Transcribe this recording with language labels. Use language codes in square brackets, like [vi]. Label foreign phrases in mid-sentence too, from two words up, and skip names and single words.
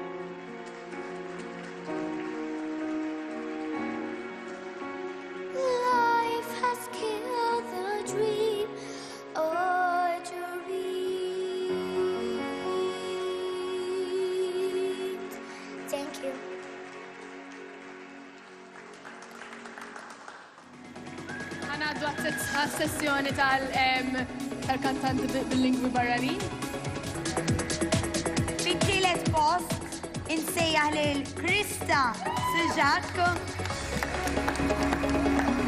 [en] Life has killed the dream I dreamed. Thank you. [mt] Għanaddu għas-sessjoni tal-kantanti bil-lingwi barranin. Fit-tielet post insejjaħ lil Krista Siġak.